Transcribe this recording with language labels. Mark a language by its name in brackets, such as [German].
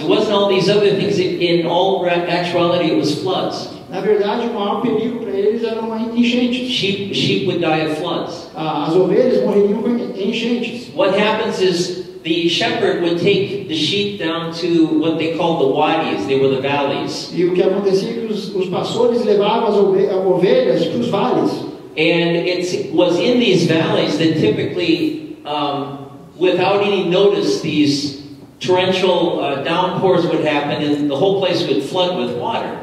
[English] It wasn't all these other things. In all actuality, it was floods. [Portuguese] Na verdade, o maior perigo para eles eram enchentes. [English] Sheep would die of floods. [Portuguese] As ovelhas morreriam com enchentes. [English] What happens is the shepherd would take the sheep down to what they called the wadis. They were the valleys. [Portuguese] E o que acontecia é que os pastores levavam as ovelhas para os vales. [English] And it was in these valleys that typically, without any notice, these torrential downpours would happen and the whole place would flood with water.